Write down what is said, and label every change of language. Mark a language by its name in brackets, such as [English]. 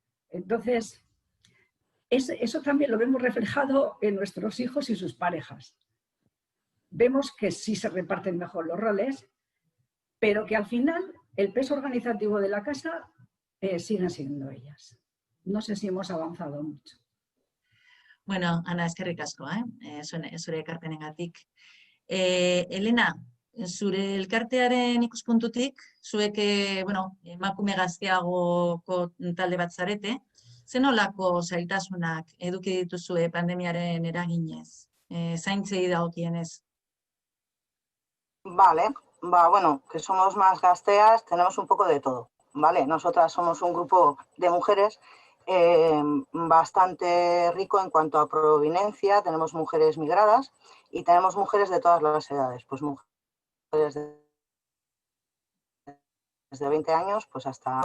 [Spanish] Entonces, eso también lo vemos reflejado en nuestros hijos y sus parejas. Vemos que sí se reparten mejor los roles, pero que al final el peso organizativo de la casa siguen siendo ellas. No sé si hemos avanzado mucho. [Basque] Bueno, Ana, eskerrik asko, zure ekarpenengatik. Elena, zure elkartearen ikuspuntutik, zuek, emakume gazteagoko talde bat zarete, zenolako zailtasunak eduki dituzue pandemiaren eraginez, zaintzei dagokienez? [Spanish] Vale, bueno, que somos más gasteas, tenemos un poco de todo, ¿vale? Nosotras somos un grupo de mujeres bastante rico en cuanto a proveniencia, tenemos mujeres migradas y tenemos mujeres de todas las edades, pues mujeres desde 20 años pues hasta...